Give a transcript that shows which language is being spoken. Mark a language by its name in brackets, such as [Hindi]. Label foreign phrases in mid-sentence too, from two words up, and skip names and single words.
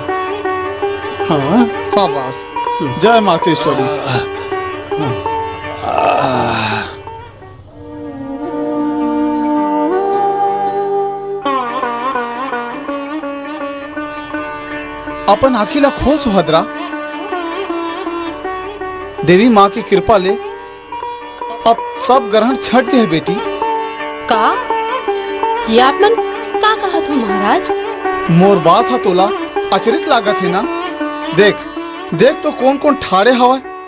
[Chhattisgarhi] हाँ शाबाश। जय मातेश्वरी। अपन आखिला खोल सुभद्रा। देवी माँ की कृपा ले अब सब ग्रहण छट गए बेटी। का ये आप मन का कहा था महाराज? मोर बात है तोला अचरित लागत है ना। देख देख तो कौन कौन ठाड़े हवा।